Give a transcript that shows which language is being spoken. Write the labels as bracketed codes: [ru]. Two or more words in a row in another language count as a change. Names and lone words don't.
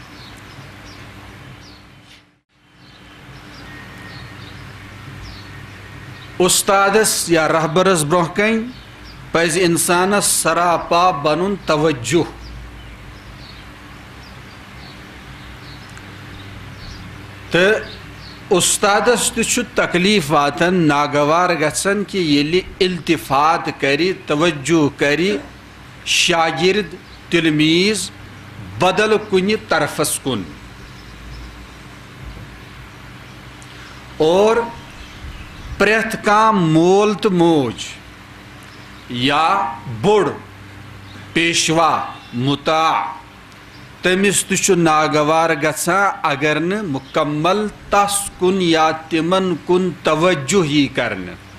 [ks] اُستادس یا رہبرس برونٛہہ کَنۍ پزِ انسانس سراپا بنُن توجہ تہٕ اُستادس تہِ چھُ تکلیٖف واتان ناگوار گژھان کہِ ییٚلہِ التفات کرِ توجہ کرِ شاگرد تلمیٖز بدل کُنہِ طرفس کُن اور پرٛٮ۪تھ کانٛہہ مول تہٕ موج یا بوٚڑ پیشوا مُطاع تٔمِس تہِ چھُ ناگوار گژھان اگر نہٕ مُکمل تس کُن یا تِمن کُن توجہ یی کرنہٕ